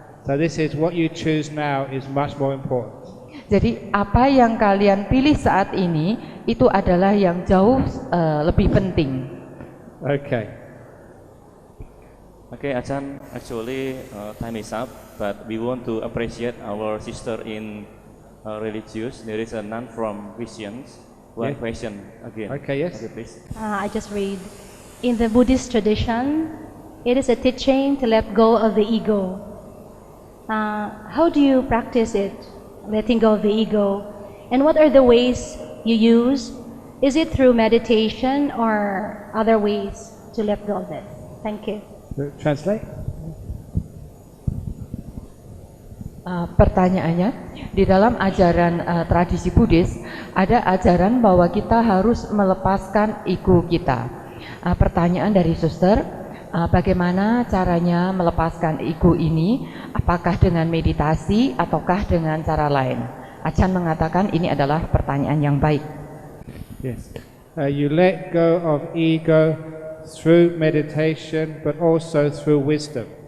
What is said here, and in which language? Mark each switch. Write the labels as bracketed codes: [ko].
[en] So this is what you choose now is much more important. [id] Jadi apa yang kalian pilih saat ini itu adalah yang jauh lebih penting. [en] Okay. Okay, Achan, actually time is up, but we want to appreciate our sister in religious. There is a nun from Christians. one Yeah. question again. Okay, yes. Okay, please. I just read in the Buddhist tradition, it is a teaching to let go of the ego. How do you practice it, letting go of the ego? And what are the ways you use? Is it through meditation or other ways to let go of it? Thank you. Translate. [id] Pertanyaannya, di dalam ajaran tradisi Buddhis ada ajaran bahwa kita harus melepaskan ego kita. Pertanyaan dari suster, bagaimana caranya melepaskan ego ini? Apakah dengan meditasi ataukah dengan cara lain? Achan mengatakan ini adalah pertanyaan yang baik. [en] Yes. You let go of ego through meditation, but also through wisdom.